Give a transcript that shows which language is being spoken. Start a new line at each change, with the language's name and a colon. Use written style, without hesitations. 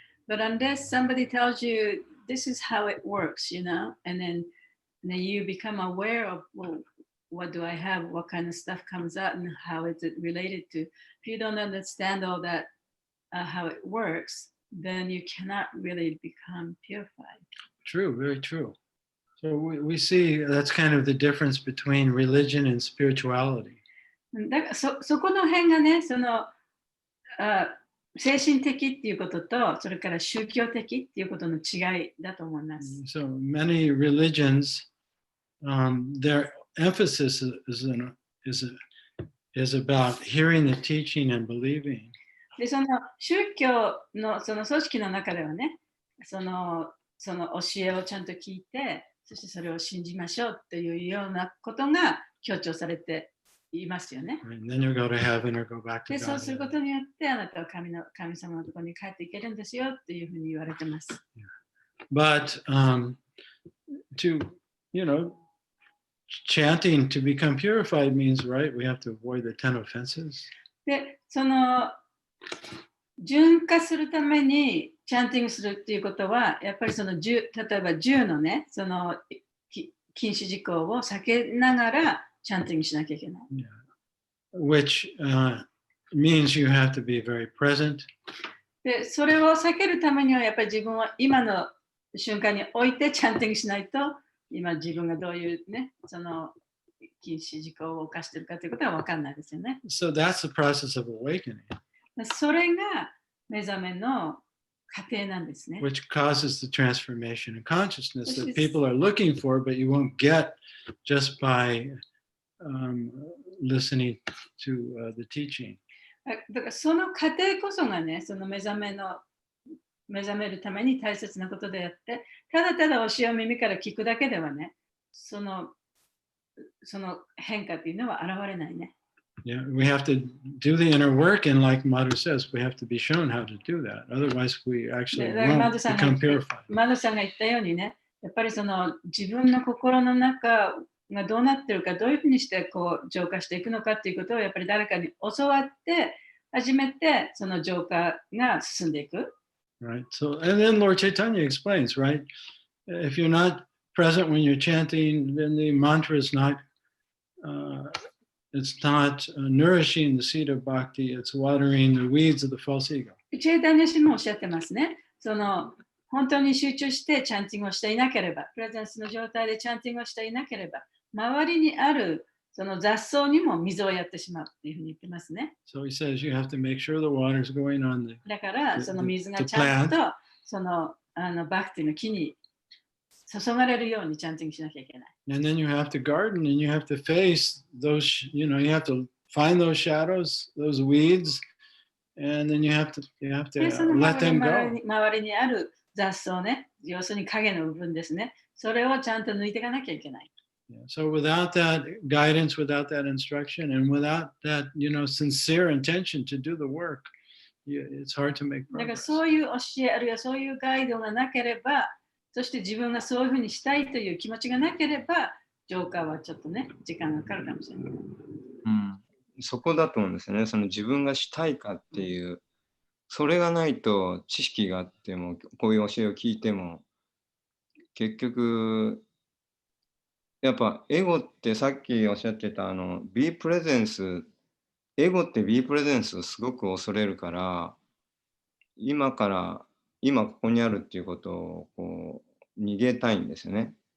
English: But unless somebody tells you this is how it works, and then you become aware of, well, what do I have, what kind of stuff comes out, and how is it related to. If you don't understand all that, how it works, then you cannot really become purified. True, very true. So we see that's kind of the difference between religion and spirituality.
Japanese: だからそこの辺がね、その精神的っていうことと、それから宗教的っていうことの違いだと思います。
English: So many religions, their emphasis is is about hearing the teaching and believing.
Japanese: で、その宗教のその組織の中ではね、その教えをちゃんと聞いて、そしてそれを信じましょうっていうようなことが強調されていますよね。
English: And then you go to heaven or go back to
Japanese: で、そうするこ
English: God.
Japanese: とによってあなたは神様のところに帰っていけるんですよっていうふうに言われてます。
English: But to, you know, chanting to become purified means, right, we have to avoid the 10 offenses.
Japanese: で、その純化するためにチャンティングするっていうことは、やっぱりその例えば10のね、その禁止事項を避けながらチャンティングしなきゃいけない。
English: Which means you have to be very present.
Japanese: で、それを避けるためには、やっぱり自分は今の瞬間においてチャンティングしないと、今自分がどういうね、その禁止事項を犯しているかということは分かんないですよね。
English: So that's the process of awakening,
Japanese: それが目覚めの過程なんですね。
English: which causes the transformation in consciousness that people are looking for, but you won't get just by listening to the teaching.
Japanese: だからその過程こそがね、その目覚めるために大切なことであって、ただただ教えを耳から聞くだけではね、その変化というのは現れないね。
English: Yeah, we have to do the inner work, and like Madhu says, we have to be shown how to do that. Otherwise, we actually won't become purified.
Japanese: マドさんが言ったようにね、やっぱりその自分の心の中がどうなってるか、どういうふうにしてこう浄化していくのかっていうことをやっぱり誰かに教わって初めてその浄化が進んでいく。
English: Right. So, and then Lord Chaitanya explains, right? If you're not present when you're chanting, then the mantra is not, it's not nourishing the seed of bhakti. It's watering the weeds of the false ego.
Japanese: チェイタニャ氏もおっしゃってますね。その本当に集中してチャンティングをしていなければ、プレゼンスの状態でチャンティングをしていなければ、周りにあるその雑草にも水をやってしまうっていうふうに言ってますね。
English: So he says you have to make sure the water is going on the.
Japanese: だからその水がちゃんとそのバクティの木に注がれるようにチャンティングしなきゃいけない。
English: And then you have to garden, and you have to face those. You know, you have to find those shadows, those weeds, and then you have to
Japanese: で、その
English: let them go.
Japanese: 周りにある雑草ね、要するに影の部分ですね。それをちゃんと抜いていかなきゃいけない。
English: Yeah. So without that guidance, without that instruction, and without that, sincere intention to do the work, it's hard to make
Japanese: だから
English: progress.
Japanese: そういう教えあるいはそういうガイドがなければ、そして自分がそういうふうにしたいという気持ちがなければ、浄化はちょっとね、時間がかかるかもしれない。そこだと思うんですよね。その自分がしたいかっていう、それがないと知識があっても、こういう教えを聞いても、結局、やっぱエゴってさっきおっしゃってた
English: be presence、
Japanese: エゴって be presence をすごく恐れるから、今ここにあるっていうことをこう逃げたいんですよね。